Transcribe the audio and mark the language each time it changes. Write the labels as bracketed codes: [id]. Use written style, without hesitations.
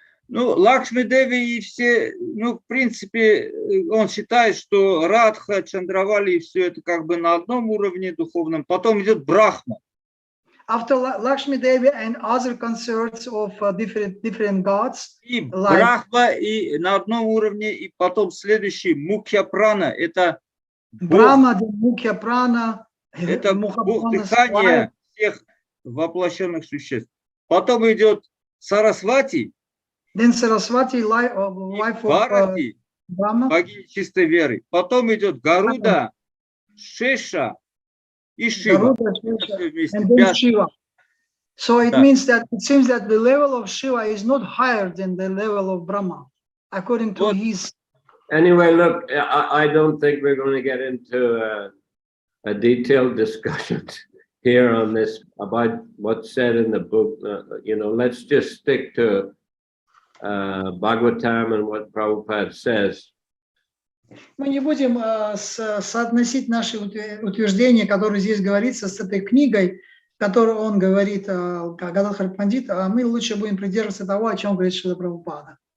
[ru] Лакшми Деви и все, в принципе, он считает, что Радха, Чандравали, и все это на одном уровне духовном. Потом идет Брахма. [en] After Lakshmi Devi and other consorts of different gods. [ru] И Брахма и на одном уровне, и потом следующий Мукхья-прана, это Брахма, Мукхья-прана, это Бог дыхания всех воплощенных существ. Потом идет Сарасвати, [en] then Saraswati, wife of Brahma, [ru] богиня чистой веры. Потом идет Гаруда, Шеша и Шива. [en] And then Shiva. So it means that it seems that the level of Shiva is not higher than the level of Brahma, according to his. Anyway, look, I don't think we're going to get into a detailed discussion here on this about what's said in the book. Let's just stick to Bhagavatam and what Prabhupada says. [ru] Мы не будем соотносить наши утверждения, которые здесь говорится, с этой книгой, которую он говорит, Гададхар Пандит, а мы лучше будем придерживаться того, о чем говорит Шрила Прабхупада.